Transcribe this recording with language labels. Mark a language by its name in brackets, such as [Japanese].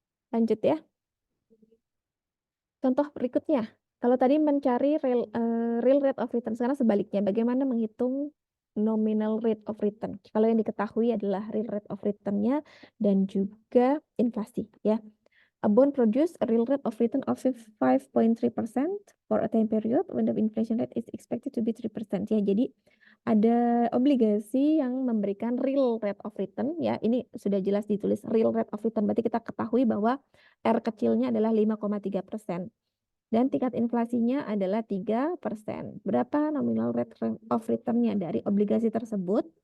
[Indonesian] Lanjut ya. Contoh berikutnya. Kalau tadi mencari real rate of return, sekarang sebaliknya. Bagaimana menghitung nominal rate of return. Kalau yang diketahui adalah real rate of return-nya dan juga inflasi ya. [English] A bond produce a real rate of return of 5.3% for a time period when the inflation rate is expected to be 3% ya. [Indonesian] Jadi ada obligasi yang memberikan real rate of return ya. Ini sudah jelas ditulis real rate of return. Berarti kita ketahui bahwa R kecilnya adalah 5,3%. Dan tingkat inflasinya adalah 3%. Berapa nominal rate of return-nya dari obligasi tersebut?